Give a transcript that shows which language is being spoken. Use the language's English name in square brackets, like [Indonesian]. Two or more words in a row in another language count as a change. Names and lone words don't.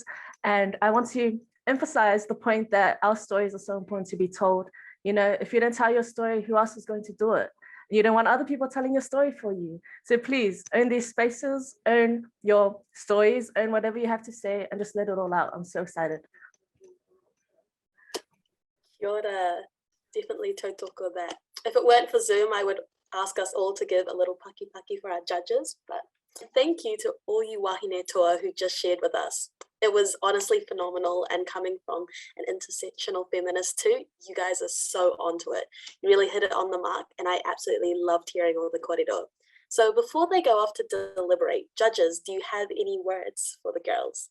[English] And I want to emphasize the point that our stories are so important to be told. You know, if you don't tell your story, who else is going to do it? You don't want other people telling your story for you. So please own these spaces, own your stories, own whatever you have to say, and just let it all out. I'm so excited. [Māori] Kia ora. [English] Definitely tautoko that. If it weren't for Zoom, I would ask us all to give a little paki for our judges, but thank you to all you [Māori] wahine toa [English] who just shared with us. It was honestly phenomenal, and coming from an intersectional feminist too, you guys are so onto it. You really hit it on the mark, and I absolutely loved hearing all the kōrero. So before they go off to deliberate, judges, do you have any words for the girls?